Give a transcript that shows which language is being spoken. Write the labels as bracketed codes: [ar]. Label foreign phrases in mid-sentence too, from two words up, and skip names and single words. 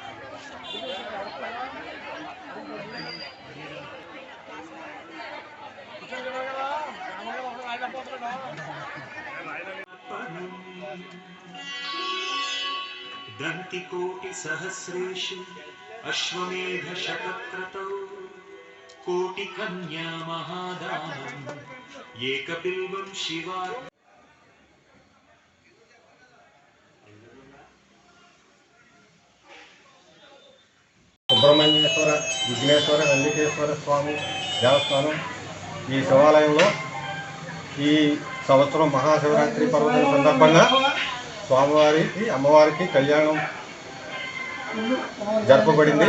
[sa] दंतिकोटि सहस्रेषु अश्वमेध शतक्रतौ कोटि कन्या महादानम् एकबिल्वं शिवा [te] సుబ్రహ్మణ్యేశ్వర విఘ్నేశ్వర వెంకటేశ్వర స్వామి దేవస్థానం ఈ శివాలయంలో ఈ సంవత్సరం మహాశివరాత్రి పర్వదిన సందర్భంగా స్వామివారికి అమ్మవారికి కళ్యాణం జరపబడింది.